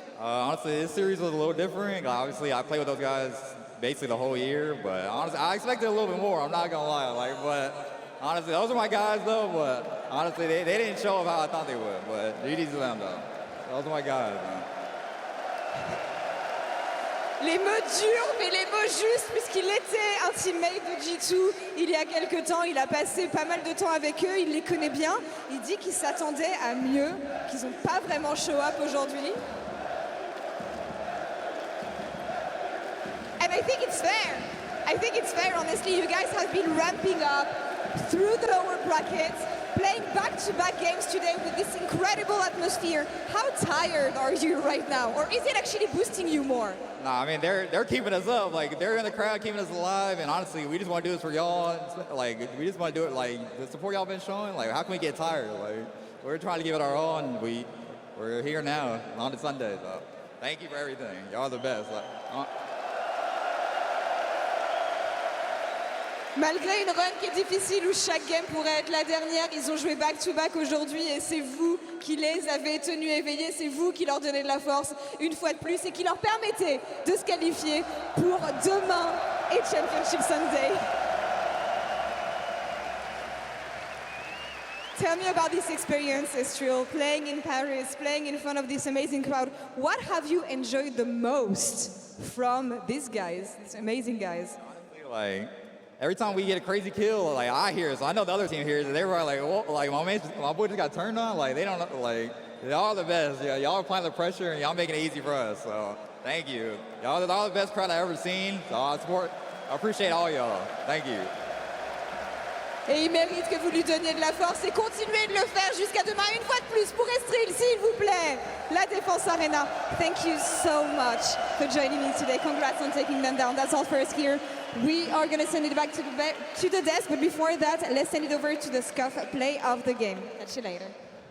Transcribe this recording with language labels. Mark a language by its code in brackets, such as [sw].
[en] Honestly, this series was a little different. Obviously, I played with those guys basically the whole year, but honestly, I expected a little bit more, I'm not gonna lie. But honestly, those are my guys though, but honestly, they didn't show up how I thought they would, but GG's to them though. Those are my guys, man. [fr] Les mots durs, mais les mots justes, puisqu'il était un teammate de G2 il y a quelques temps. Il a passé pas mal de temps avec eux, il les connaît bien. Il dit qu'il s'attendait à mieux, qu'ils n'ont pas vraiment [en] show up [fr] aujourd'hui. [en] and I think it's fair. I think it's fair, honestly. You guys have been ramping up through the lower brackets, playing back-to-back games today with this incredible atmosphere. How tired are you right now? Or is it actually boosting you more? Nah, I mean, they're keeping us up. Like, they're in the crowd keeping us alive. And honestly, we just want to do this for y'all. Like, we just want to do it, like, the support y'all been showing. Like, how can we get tired? Like, we're trying to give it our all, and we're here now on the Sunday. So thank you for everything. Y'all are the best. Like, [fr] Malgré une run qui est difficile où chaque game pourrait être la dernière, ils ont joué back-to-back aujourd'hui et c'est vous qui les avez tenus éveillés, c'est vous qui leur donnez de la force une fois de plus et qui leur permettez de se qualifier pour demain et Championship Sunday. [en] Tell me about this experience, Estriel, playing in Paris, playing in front of this amazing crowd. What have you enjoyed the most from these guys, these amazing guys? like, every time we get a crazy kill, like, I hear it, so I know the other team hears it. They were like, whoa, like, my boy just got turned on. Like, they don't know, like, y'all are the best. Yeah, y'all are applying the pressure, and y'all making it easy for us. So, thank you. Y'all are the best crowd I've ever seen. So, I appreciate all y'all. Thank you. [fr] Et il mérite que vous lui donniez de la force et continuez de le faire jusqu'à demain. Une fois de plus pour Estriel, s'il vous plaît. La Défense Arena. [en] Thank you so much for joining me today. Congrats on taking them down. That's all for us here. We are going to send it back to the desk, but before that, let's send it over to the Scuff play of the game. Catch you later.